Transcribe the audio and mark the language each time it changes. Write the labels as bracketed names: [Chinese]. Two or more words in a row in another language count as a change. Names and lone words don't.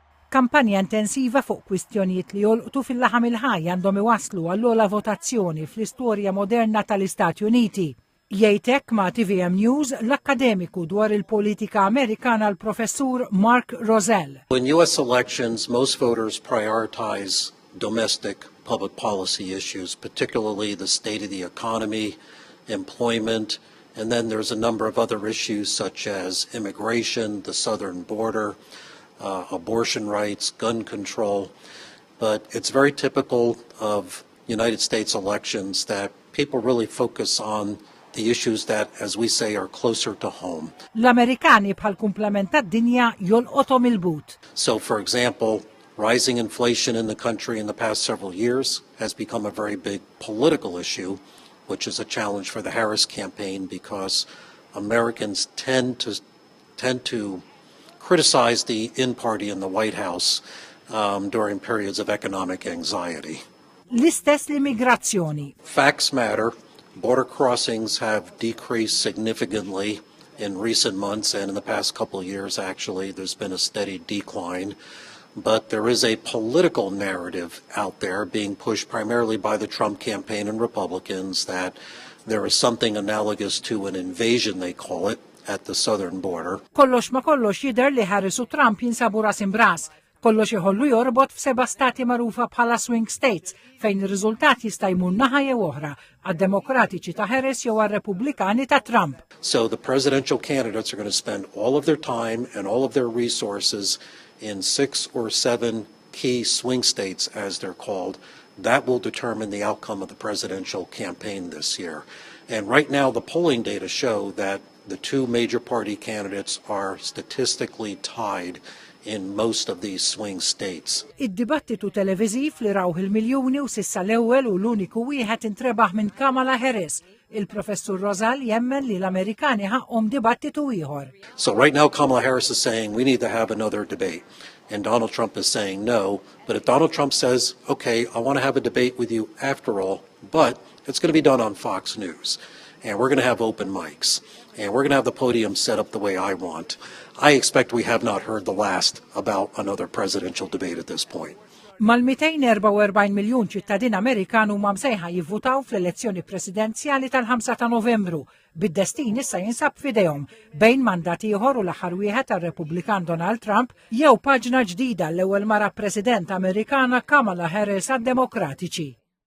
[Maltese] Kampanja intensiva fuq kwistjonijiet li jolqtu fil-laħam il-ħaj għandhom iwasslu għall-ogħla votazzjoni fl-istorja moderna tal-Istati Uniti. Jgħidlek ma' TVM News l-akkademiku dwar il-politika Amerikana l-professur Mike Rozell. [English] In U.S. elections, most voters prioritize domestic public policy issues, particularly the state of the economy, employment, and then there's a number of other issues such as immigration, the southern border, abortion rights, gun control. But it's very typical of United States elections that people really focus on the issues that, as we say, are closer to home. [Maltese] L-Amerikani bħal kumplament tad-dinja jolqothom il-but. [English] So, for example, rising inflation in the country in the past several years has become a very big political issue, which is a challenge for the Harris campaign because Americans tend to criticize the in-party in the White House during periods of economic anxiety. [Maltese] L-istess l-immigrazzjoni. [English] Facts matter. Border crossings have decreased significantly in recent months, and in the past couple of years, actually, there's been a steady decline. But there is a political narrative out there being pushed primarily by the Trump campaign and Republicans that there is something analogous to an invasion, they call it, at the southern border. [Maltese] Kollox ma kollox jidher li Harris u Trump jinsabu ras imbras. Kollox iħollu jorbot f'7 stati magħrufa bħala [English] swing states [Maltese] fejn ir-riżultat jista' jmur naħa jew oħra għad-Demokratiċi ta' Harris jew għar-Repubblikani ta' Trump. [English] So the presidential candidates are going to spend all of their time and all of their resources in 6 or 7 key swing states, as they're called. That will determine the outcome of the presidential campaign this year. And right now, the polling data show that the two major party candidates are statistically tied in most of these swing states. [Maltese] Id-dibattitu televiżiv li rawh il-miljuni u sissa l-ewwel u l-uniku wieħed intrebaħ minn Kamala Harris. Il-professur Rozell jemmen li l-Amerikani ħaqhom dibattitu ieħor. [English] So right now Kamala Harris is saying we need to have another debate. And Donald Trump is saying no. But if Donald Trump says, okay, I want to have a debate with you after all, but it's going to be done on Fox News. And we're going to have open mics. And we're going to have the podium set up the way I want. I expect we have not heard the last about another presidential debate at this point. [Maltese] Mal-244 miljun ċittadin Amerikan huma msejħa jivvutaw fl-elezzjoni presidenzjali tal-5 ta' Novembru. Bid-destin issa jinsab f'idejhom bejn mandat ieħor u l-aħħar wieħed tar-Repubblikan Donald Trump jew paġna ġdida l-ewwel mara President Amerikana Kamala Harris għad-Demokratiċi.